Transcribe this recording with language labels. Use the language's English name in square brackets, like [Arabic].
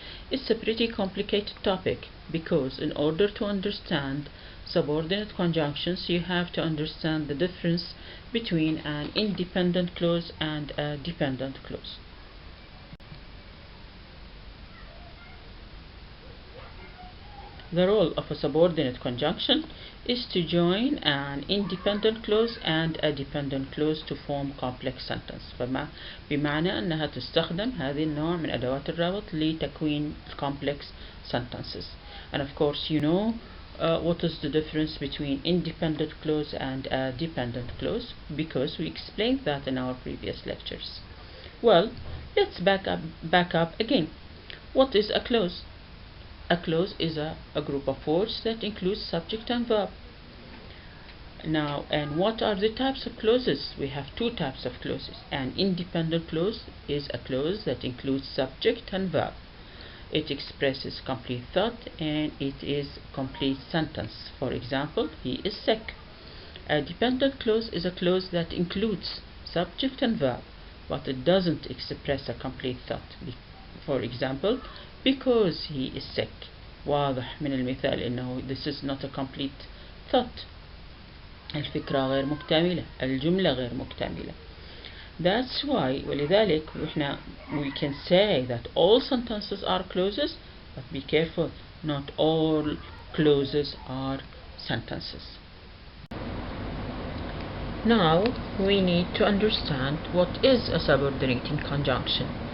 [English] It's a pretty complicated topic because in order to understand subordinate conjunctions you have to understand the difference between an independent clause and a dependent clause. The role of a subordinate conjunction is to join an independent clause and a dependent clause to form complex sentence. [Arabic] بمعنى أنها تستخدم هذه النوع من أدوات الربط لتكوين [English] complex sentences. And of course you know what is the difference between independent clause and a dependent clause because we explained that in our previous lectures. Well, let's back up again. What is a clause? A clause is a group of words that includes subject and verb. Now, and what are the types of clauses? We have two types of clauses. An independent clause is a clause that includes subject and verb. It expresses complete thought and it is complete sentence. For example, he is sick. A dependent clause is a clause that includes subject and verb, but it doesn't express a complete thought. For example, because he is sick. [Arabic] واضح من المثال إنه [English] this is not a complete thought. [Arabic] الفكرة غير مكتملة، الجملة غير مكتملة. [English] That's why ولذلك we can say that all sentences are clauses, but be careful, not all clauses are sentences. Now we need to understand what is a subordinating conjunction.